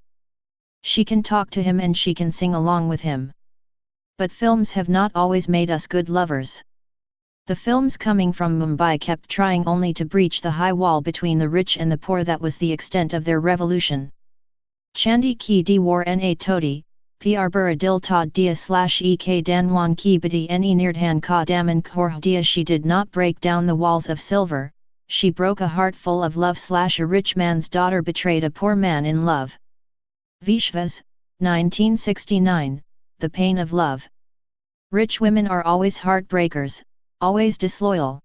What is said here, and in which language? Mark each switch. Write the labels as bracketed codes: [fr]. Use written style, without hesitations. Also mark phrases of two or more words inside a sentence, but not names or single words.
[en] She can talk to him and she can sing along with him. But films have not always made us good lovers. The films coming from Mumbai kept trying only to breach the high wall between the rich and the poor. That was the extent of their revolution. [hi] चांदी की दीवार ना तोड़ी, प्यार बुरा दिल ता दिया / एक दानवान की बड़ी ने निर्धन का दामन खोर दिया. [en] She did not break down the walls of silver, she broke a heart full of love / a rich man's daughter betrayed a poor man in love. Vishwas, 1969, The Pain of Love. Rich women are always heartbreakers, always disloyal.